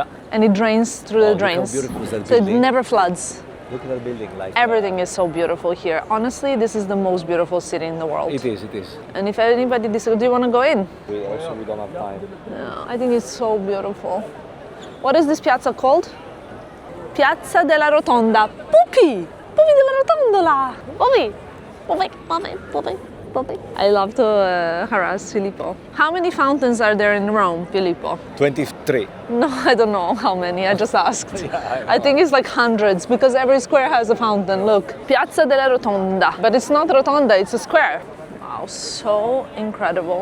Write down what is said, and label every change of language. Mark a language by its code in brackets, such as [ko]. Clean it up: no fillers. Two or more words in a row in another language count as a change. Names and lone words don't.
[en] and it drains through the Look how drains, beautiful is that so it building. never floods. Look at that building. Like Everything is so beautiful here. Honestly, this is the most beautiful city in the world. It is, it is. And if anybody disagrees, do you want to go in? We don't have time. No, I think it's so beautiful. What is this piazza called? Piazza della Rotonda. Pupi! Pupi della Rotondola! Pupi! Pupi, pupi, pupi, pupi. I love to harass Filippo. How many fountains are there in Rome, Filippo? 23. No, I don't know how many, I just asked. Yeah, I think it's like hundreds because every square has a fountain. Look, Piazza della Rotonda. But it's not rotonda, it's a square. Wow, so incredible.